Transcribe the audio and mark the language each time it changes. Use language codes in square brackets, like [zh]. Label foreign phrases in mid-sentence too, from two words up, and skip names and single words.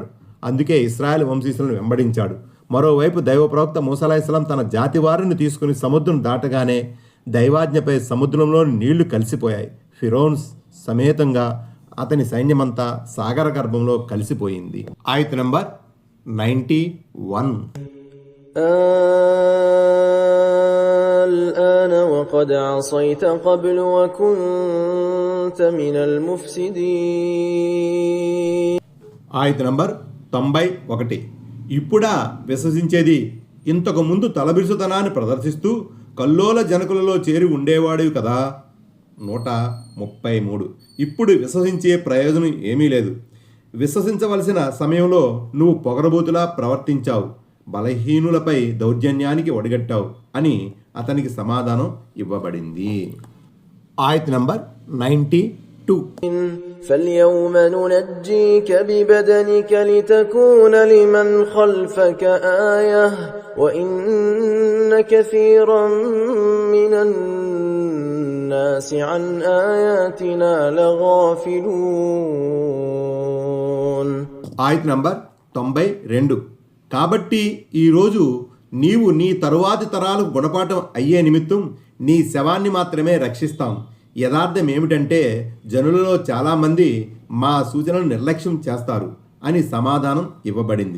[te] అందుకే ఇశ్రాయేల్ వంశీయులను వెంబడించాడు. మరోవైపు దైవ ప్రవక్త మూసా [ar] عليه السلام [te] తన జాతి వారిని తీసుకుని సముద్రం దాటగానే దైవాజ్ఞపై సముద్రంలోని నీళ్లు కలిసిపోయాయి. ఫిరోన్ సమేతంగా అతని సైన్యమంతా సాగర గర్భంలో కలిసిపోయింది. ఆయత్ నంబర్ 91. [ar] الآن وقد عصيت قبل وكنت من المفسدين. [te] ఆయత్ నంబర్ 91. ఇప్పుడా విశ్వసించేది, ఇంతకు ముందు తలబిరుసుతనాన్ని ప్రదర్శిస్తూ కల్లోల జనకులలో చేరి ఉండేవాడివి కదా. 133. ఇప్పుడు విశ్వసించే ప్రయోజనం ఏమీ లేదు. విశ్వసించవలసిన సమయంలో నువ్వు పొగరబోతులా ప్రవర్తించావు, బలహీనులపై దౌర్జన్యానికి ఒడిగట్టావు అని అతనికి సమాధానం ఇవ్వబడింది. ఆయత్ నంబర్ 92. [ar] فاليوم ننجيك ببدنك لتكون لمن خلفك آية وإن كثيرا من الناس عن آياتنا لغافلون. [te] ఆయత్ నంబర్ 92. కాబట్టి ఈరోజు నీవు నీ తరువాతి తరాలకు గుణపాఠం అయ్యే నిమిత్తం నీ శవాన్ని మాత్రమే రక్షిస్తాం. యథార్థం ఏమిటంటే జనులలో చాలామంది మా సూచనలు నిర్లక్ష్యం చేస్తారు అని సమాధానం ఇవ్వబడింది.